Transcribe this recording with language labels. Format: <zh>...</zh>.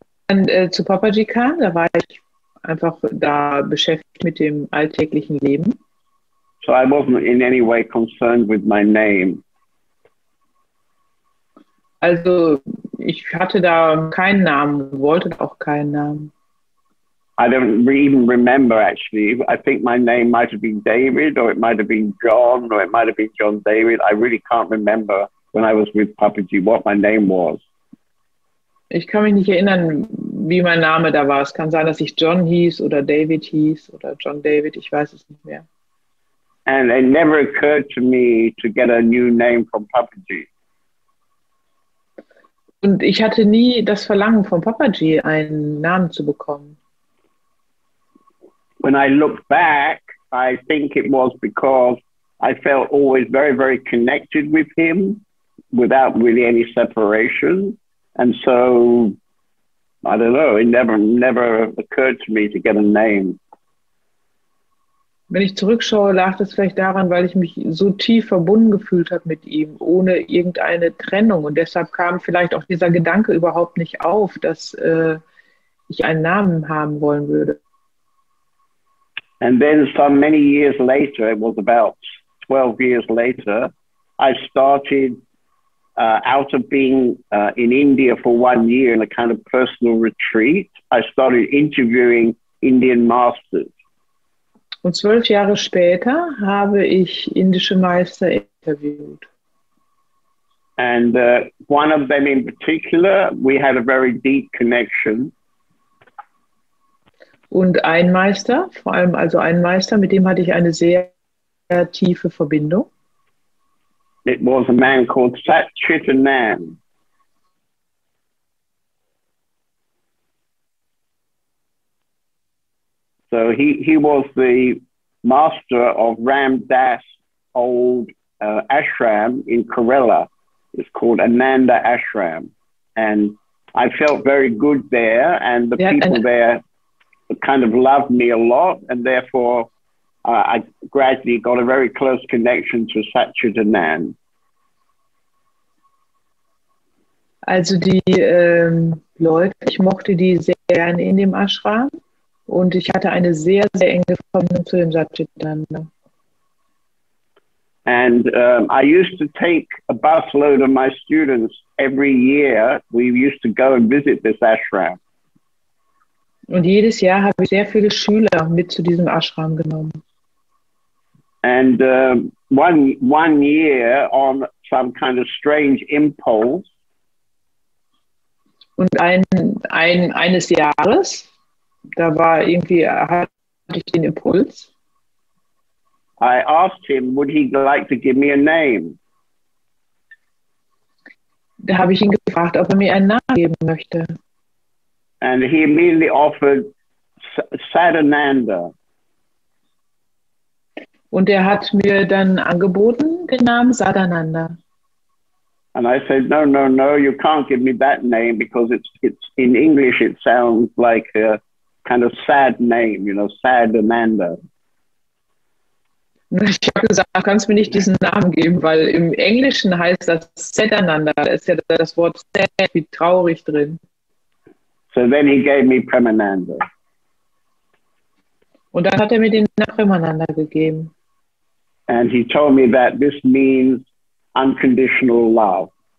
<de>Und zu Papaji kam, da war ich einfach da beschäftigt mit dem alltäglichen Leben.</de> <en>So I wasn't in any way concerned with my name.</en> <de>Also ich hatte da keinen Namen, wollte auch keinen Namen.</de> <en>I don't even remember, actually. I think my name might have been David, or it might have been John, or it might have been John David. I really can't remember when I was with Papaji what my name was.</en> <de>Ich kann mich nicht erinnern, wie mein Name da war. Es kann sein, dass ich John hieß oder David hieß oder John David. Ich weiß es nicht mehr.</de> <en>And it never occurred to me to get a new name from Papaji.</en> <de>Und ich hatte nie das Verlangen von Papaji, einen Namen zu bekommen.</de> <en>When I look back, I think it was because I felt always very, very connected with him without really any separation. And so, I don't know, it never occurred to me to get a name.</en> <de>Wenn ich zurückschaue, lag das vielleicht daran, weil ich mich so tief verbunden gefühlt habe mit ihm, ohne irgendeine Trennung. Und deshalb kam vielleicht auch dieser Gedanke überhaupt nicht auf, dass ich einen Namen haben wollen würde.</de> <en>And then some many years later, it was about 12 years later, I started out of being in India for 1 year in a kind of personal retreat. I started interviewing Indian masters.</en> <de>Und 12 Jahre später habe ich indische Meister interviewt.</de> <en>And one of them in particular, we had a very deep connection.</en> <de>Und ein Meister, vor allem also ein Meister, mit dem hatte ich eine sehr, sehr tiefe Verbindung.</de> <en>It was a man called Satchitanand. So he was the master of Ram Das old ashram in Kerala. It's called Ananda Ashram. And I felt very good there, and the people there kind of loved me a lot, and therefore I gradually got a very close connection to Satchitanand.</en> <de>Also die Leute, ich mochte die sehr gerne in dem Ashram. Und ich hatte eine sehr, sehr enge Verbindung zu dem Satchitananda.</de> <en>And I used to take a busload of my students every year. We used to go and visit this ashram.</en> <de>Und jedes Jahr habe ich sehr viele Schüler mit zu diesem Ashram genommen.</de> <en>And one year, on some kind of strange impulse.</en> <de>Und eines Jahres, da war irgendwie, hatte ich den Impuls.</de> <en>I asked him, would he like to give me a name?</en> <de>Da habe ich ihn gefragt, ob er mir einen Namen geben möchte.</de> <en>And he immediately offered Sadananda.</en> <de>Und er hat mir dann angeboten, den Namen Sadananda.</de> <en>And I said, no, you can't give me that name because it's in English it sounds like a kind of sad name, Sadananda.</en> <de>Ich habe gesagt, du kannst mir nicht diesen Namen geben, weil im Englischen heißt das Sadananda. Da ist ja das Wort sad wie traurig drin.</de> <en>So then he gave me Premananda.</en> <de>Und dann hat er mir den Namen Premananda gegeben.</de> <en>And he told me that this means unconditional love.</en>